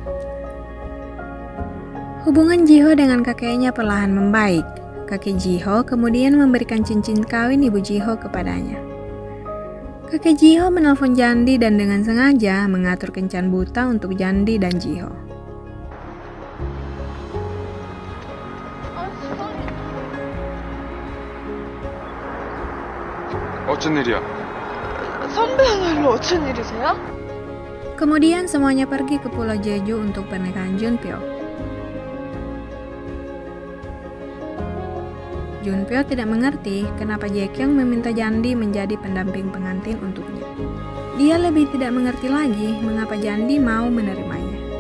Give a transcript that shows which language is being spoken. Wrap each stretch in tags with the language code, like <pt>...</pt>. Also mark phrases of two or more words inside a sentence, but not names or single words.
<id>Hubungan Jiho dengan kakeknya perlahan membaik. Kakek Jiho kemudian memberikan cincin kawin ibu Jiho kepadanya. Kakek Jiho menelpon Jandi dan dengan sengaja mengatur kencan buta untuk Jandi dan Jiho.</id> <ko>어쩐 일이야? 선배야말로 어쩐 일이세요?</ko> <id>Kemudian semuanya pergi ke Pulau Jeju untuk pernikahan Junpyo. Junpyo tidak mengerti kenapa Jaekyung meminta Jandi menjadi pendamping pengantin untuknya. Dia lebih tidak mengerti lagi mengapa Jandi mau menerimanya.</id>